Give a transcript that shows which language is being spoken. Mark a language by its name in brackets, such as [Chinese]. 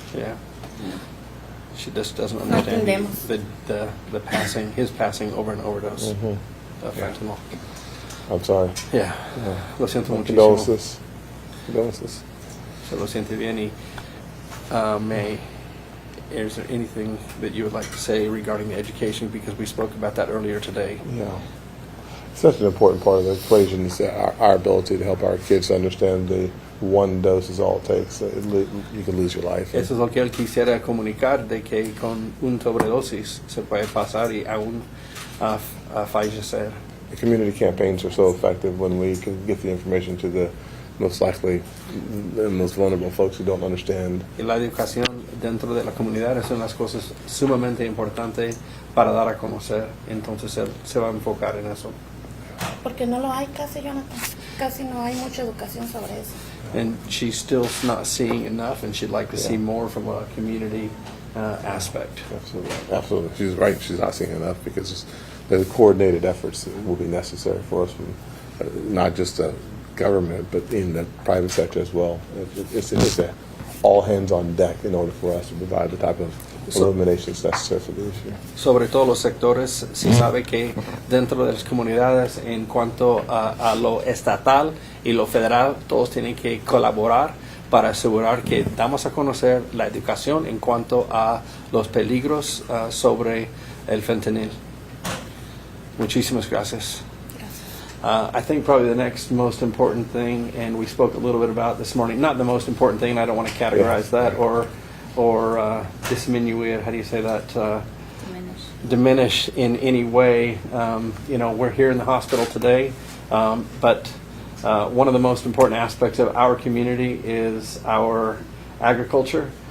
[English] Yeah. She just doesn't [Spanish] No [English] understand [Spanish] entendemos. [English] his passing over an overdose of fentanyl. I'm sorry. [Spanish] Yeah. Lo siento muchísimo. [English] Condolences. Condolences. [Spanish] Se lo siente bien. [English] Y May, is there anything that you would like to say regarding the education? Because we spoke about that earlier today. Yeah. Such an important part of the equation is our ability to help our kids understand the one dose is all it takes. You can lose your life. [Spanish] Eso es lo que él quisiera comunicar, de que con un sobredosis se puede pasar y aún fallecer. [English] The community campaigns are so effective when we can get the information to the most likely and most vulnerable folks who don't understand. [Spanish] Y la educación dentro de la comunidad es una de las cosas sumamente importantes para dar a conocer. Entonces él se va a enfocar en eso. Porque no lo hay casi, Jonathan. Casi no hay mucha educación sobre eso. [English] And she's still not seeing enough, and she'd like to see more from a community aspect. Absolutely, absolutely. She's right. She's not seeing enough because the coordinated efforts that will be necessary for us from not just the government, but in the private sector as well. It's a all hands on deck in order for us to provide the type of illuminations necessary for the issue. [Spanish] Sobre todos los sectores, se sabe que dentro de las comunidades, en cuanto a lo estatal y lo federal, todos tienen que colaborar para asegurar que damos a conocer la educación en cuanto a los peligros sobre el fentanil. Muchísimas gracias. [English] I think probably the next most important thing, and we spoke a little bit about this morning, not the most important thing, I don't want to categorize that or disminuir, how do you say that? Diminish in any way. We're here in the hospital today, but one of the most important aspects of our community is our agriculture.